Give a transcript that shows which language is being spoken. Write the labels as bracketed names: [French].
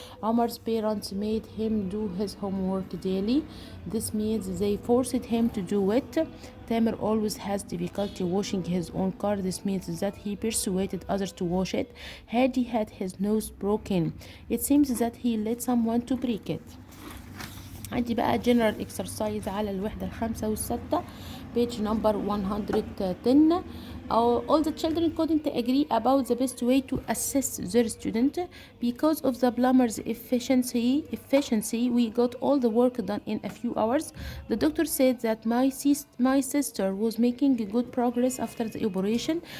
[English] Omar's parents made him do his homework daily. This means they forced him to do it. Tamer always has difficulty washing his own car. This means that he persuaded others to wash it. Hadi had his nose broken. It seems that he let someone to break it. [Arabic] عندي بقى [English] general exercise [Arabic] على الوحدة الخامسة والستة. [English] page number 110. All the children couldn't agree about the best way to assess their student. Because of the plumber's efficiency, we got all the work done in a few hours. The doctor said that my sister was making good progress after the operation.